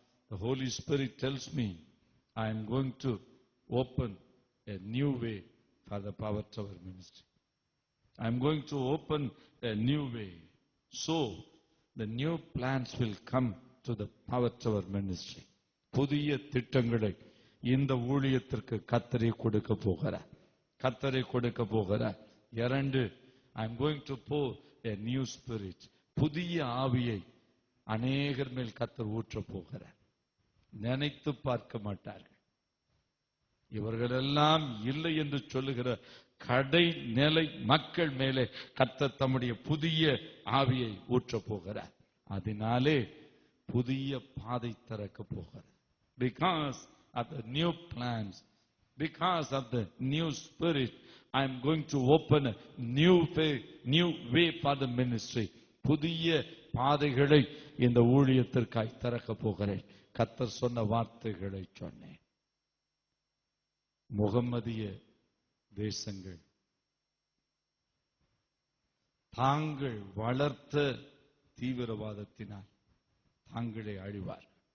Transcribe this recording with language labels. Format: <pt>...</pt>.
<en>The Holy Spirit tells me I am going to open a new way for the Power Tower ministry. I am going to open a new way. So the new plans will come to the Power Tower ministry.</en> <ta>புதிய திட்டங்களை இந்த ஊழியத்திற்கு கர்த்தரே கொடுக்க போகிறார். கர்த்தரே கொடுக்க போகிறார். இரண்டு,</ta> <en>I am going to pour a new spirit.</en> <ta>புதிய ஆவியை அநேகர் மேல் கர்த்தர் ஊற்ற போகிறார். நினைத்து பார்க்க மாட்டார்கள். இவர்களெல்லாம் இல்லை என்று சொல்லுகிற கடைநிலை மக்கள் மேலே கர்த்தர் தம்முடைய புதிய ஆவியை ஊற்ற போகிறார். அதனாலே புதிய பாதை திறக்க போகிறார்.</ta> <en>Because of the new plans, because of the new spirit, I am going to open a new way for the ministry.</en> <ta>புதிய பாதைகளை இந்த ஊழியத்திற்காய் திறக்க போகிறேன். கர்த்தர் சொன்ன வார்த்தைகளை சொன்னேன். முகம்மதிய தேசங்கள் தாங்கள் வளர்த்த தீவிரவாதத்தினால் தாங்களே அழிவார்.</ta>